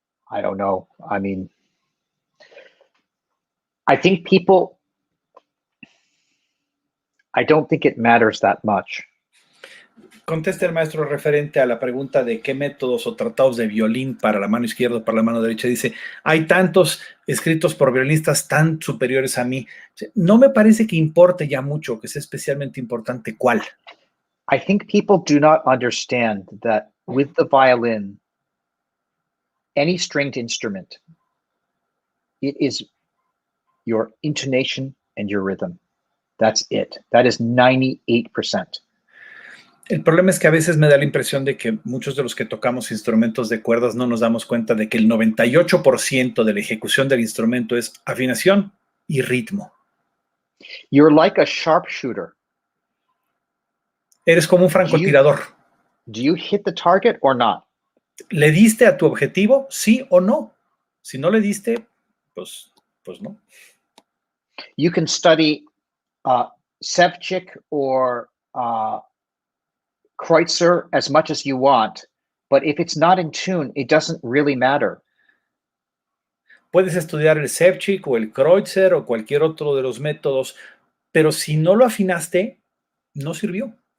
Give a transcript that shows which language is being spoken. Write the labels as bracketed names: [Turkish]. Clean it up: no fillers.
[English] I don't know. I mean, I don't think it matters that much. [Spanish] Contesta el maestro referente a la pregunta de qué métodos o tratados de violín para la mano izquierda o para la mano derecha. Dice, hay tantos escritos por violinistas tan superiores a mí. No me parece que importe ya mucho, que sea especialmente importante cuál. [English] I think people do not understand that with the violin, any stringed instrument, it is your intonation and your rhythm. That's it. That is 98%. [Spanish] El problema es que a veces me da la impresión de que muchos de los que tocamos instrumentos de cuerdas no nos damos cuenta de que el 98% de la ejecución del instrumento es afinación y ritmo. [English] You're like a sharpshooter. [Spanish] Eres como un francotirador. [English] Do you hit the target or not? [Spanish] ¿Le diste a tu objetivo, sí o no? Si no le diste, pues no. [English] You can study Sevchik or Kreutzer as much as you want, but if it's not in tune, it doesn't really matter. [Spanish] Puedes estudiar el Sevchik o el Kreutzer o cualquier otro de los métodos, pero si no lo afinaste, no sirvió.